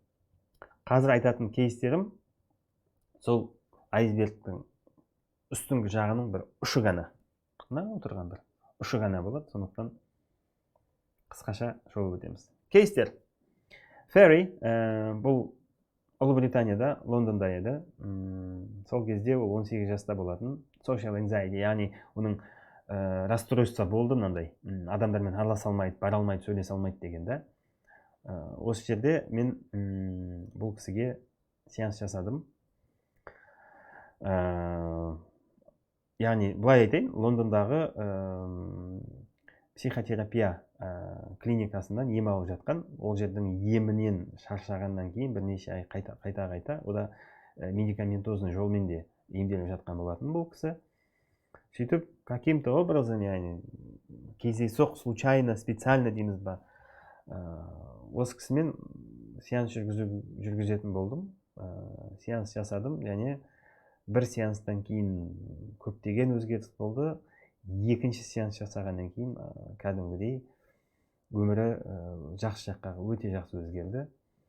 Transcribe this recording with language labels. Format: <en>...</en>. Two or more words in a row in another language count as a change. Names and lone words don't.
<kk>Қазір айтатын кейстерім сол айсбергтің үстіңгі жағының бір ұшы ғана. Мына отырған бір ұшы ғана болады. Сондықтан қысқаша шолып өтеміз. Кейстер. Ферри, бұл Ұлыбританияда, Лондонда еді. Сол кезде ол 18 жаста болатын.</kk> <en>Social anxiety,</en> <kk>яғни оның расстройство болды мынандай. Адамдармен араласа алмайды, бара алмайды, сөйлесе алмайды дегенде. Осы жерде мен бұл кісіге сеанс жасадым. Яғни былай айтайын, Лондондағы психотерапия клиникасынан ем алып жатқан, ол жердің емінен шаршағаннан кейін бірнеше ай қайта ода медикаментозный жолмен де емделіп жатқан болатын бұл кісі. Сөйтіп,</kk> <ru>каким-то образом,</ru> <kk>яғни кездейсоқ,</kk> <ru>случайно, специально</ru> <kk>дейміз ба, осы кісімен сеанс жүргізетін болдым. Сеанс жасадым, және бір сеанстан кейін көптеген өзгеріс болды. Екінші сеанс жасағаннан кейін кәдімгідей өмірі жақсы жаққа өте жақсы өзгерді.</kk>